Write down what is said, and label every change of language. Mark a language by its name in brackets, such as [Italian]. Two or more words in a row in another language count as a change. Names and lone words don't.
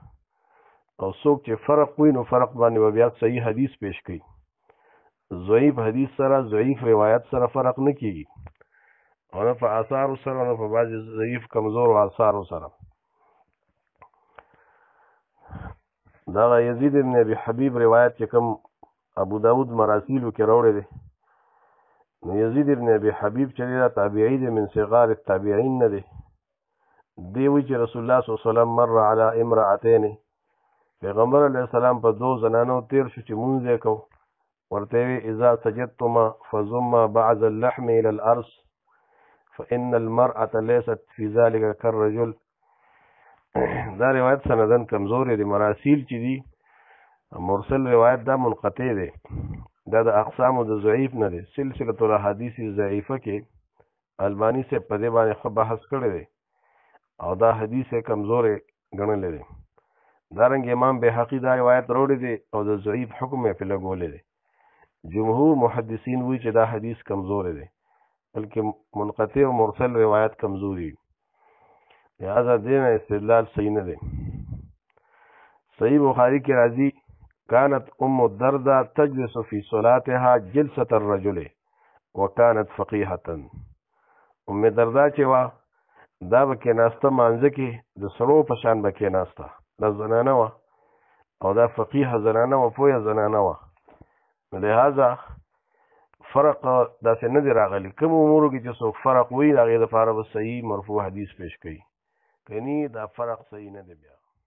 [Pashto] او څوک چې فرق وي نو فرق باندې به بیا صحیح حدیث پیش کوي، ضعیف حدیث سره ضعیف روایت سره فرق نه کیږي، او نه په آثارو سره نه په بعضې ضعیف کمزورو آثارو سره. دغه یزید ابن ابي حبیب روایت چې کوم ابو داود مراسیلو کې راوړی دی، نو یزید ابن ابي حبیب چې دی تابعی دی، [Arabic] من صغار التابعین [Pashto] نه دی. دی وایي چې [Arabic] رسول الله صلی الله علیه وسلم مر علی امرأتین، [Pashto] پیغمبر علیه السلام په دو زنانو تیر شو چې مونځ یې کو، ورته وی [Arabic] اذا سجدتما فضما بعض اللحم الى الارض فان المرأة ليست في ذلك كالرجل. [Pashto] دا روایت سندن کمزور دی. مراسیل چې دی مرسل روایت دا منقطع دی، دا د اقسامو د ضعیف نه دی. سلسله الاحادیث ضعیفه کې البانی سے په دې باندې ښه بحث کړی دی او دا حدیث کمزور ګڼلی دی. دارنګه امام بهقي دا روایت راوړی دی او د ضعیف حکم یې پرې لګولی دی. جمهور محدثین وایي چې دا حدیث کمزور دی، بلکې منقطع او مرسل روایت کمزوري، لہذا دې نه استدلال صحیح نه دی. [Arabic] صحیح بخاری [Pashto] کې راځي [Arabic] كانت ام الدرداء تجلس في صلاتها جلسة الرجل وكانت فقيهة. [Pashto] ام الدرداء چې وه دا به کېناسته مانځه کې د سړو په شان به کېناسته، دا زنانه وه او دا فقیه زنانه وه، پویه زنانه وه. لہذا فرق داسې نه دی راغلی. کوم امورو کې چې څوک فرق وایي د هغې دپاره به صحیح مرفوع حدیث پیش کوي، که نه دا فرق صحیح نه دی بیا.